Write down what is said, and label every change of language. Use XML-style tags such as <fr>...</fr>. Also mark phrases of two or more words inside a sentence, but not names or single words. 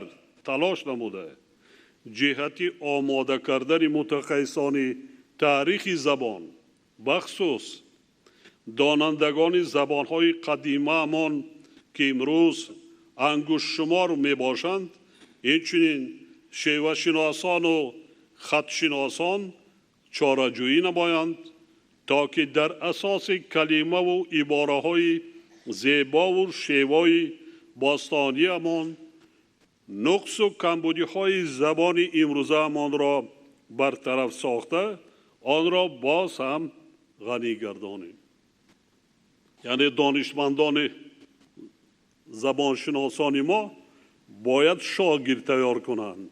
<tg>талош намуда, ҷиҳати омода кардани мутахассисони таърихи забон, бахсус донандагони забонҳои қадимаамон ки имрӯз ангуштшумор мебошанд, инчунин шевашиносону хатшиносон чораҷӯӣ намоянд, то ки дар асоси калимаву ибораҳои зебову шевои бостониамон</tg> <fa>نقص و کمبودی‌های زبان امروزه‌مان را برطرف ساخته آن را باز هم غنی گردانیم. یعنی دانشمندان زبانشناسان ما باید شاگرد تیار کنند.</fa>